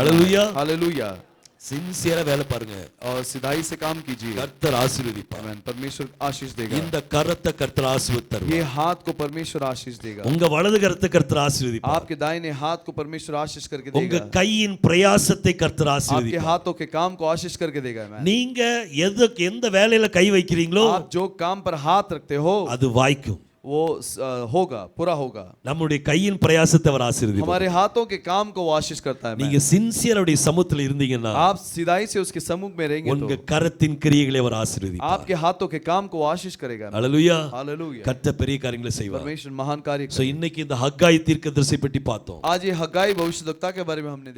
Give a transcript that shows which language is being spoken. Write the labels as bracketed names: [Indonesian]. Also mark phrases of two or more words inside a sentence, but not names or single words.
[Hindi] हालेलुया। हैं। हालेलुया। [Tamil] சின்சியரா வேலை பாருங்க, [Hindi] और सिधाई से काम कीजिए। [Tamil] கர்த்தர் ஆசீர்வதிப்பார். [Hindi] आमीन। परमेश्वर आशीष देगा। [Tamil] இந்த கரத்தை கர்த்தர் ஆசீர்வதிப்பார். [Hindi] ये हाथ को परमेश्वर आशीष देगा। [Tamil] உங்க வலது கரத்தை கர்த்தர் ஆசீர்வதிப்பார். [Hindi] आपके दाहिने हाथ को परमेश्वर आशीष करके [Tamil] உங்க [Hindi] देगा। [Tamil] கையின் பிரயாசத்தை கர்த்தர் [Hindi] आपके [Tamil] ஆசீர்வதிப்பார். [Hindi] हाथों के काम को आशीष करके देगा। आमीन। [Tamil] நீங்க எந்த வேலையில கை வைக்கிறீங்களோ [Hindi] आप जो काम पर हाथ रखते हो [Tamil] அது வாய்க்கும். [Hindi] वो होगा, पूरा होगा। [Tamil] நம்முடைய கையின் பிரயாசத்தை அவர் ஆசீர்வதிப்பார். [Hindi] हमारे हाथों के काम को वो आशीष करता है। [Tamil] நீங்க சின்சியருடைய சமூகத்துல இருந்தீங்கன்னா [Hindi] आप सिधाई से उसके सम्मुख में रहेंगे [Tamil] உங்க [Hindi] तो [Tamil] கரத்தின் கிரியைகளை அவர் ஆசீர்வதிப்பார். [Hindi] आपके हाथों के काम को वो आशीष करेगा। [Tamil] ஹalleluya. [Hindi] हालेलुया। [Tamil] கர்த்தர் பெரிய காரியங்களை செய்வார். [Hindi] परमेश्वर महान कार्य [Tamil] சோ இன்னைக்கு இந்த ஹக்காய் தீர்க்கதரிசி பற்றி பார்த்தோம். [Hindi] आज ये हग्गाई भविष्यद्वक्ता के बारे में हमने देखा।